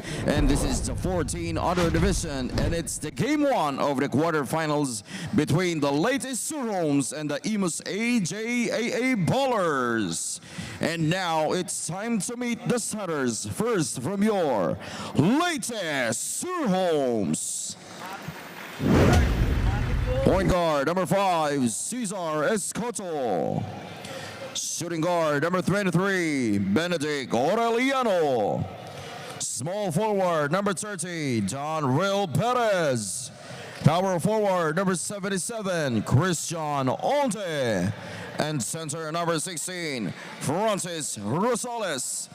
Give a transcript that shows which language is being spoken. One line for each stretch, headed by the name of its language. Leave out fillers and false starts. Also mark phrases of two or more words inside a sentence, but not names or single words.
English: And this is the 14 under division, and it's the game one of the quarterfinals between the Leyte Surhomes and the Imus AJAA Ballers. And now it's time to meet the starters. First from your Leyte Surhomes. Point guard, number 5, Cesar Escoto. Shooting guard, number 23, Benedict Aureliano. Small forward, number 30, Don Real Perez. Power forward, number 77, Christian Onte. And center, number 16, Francis Rosales.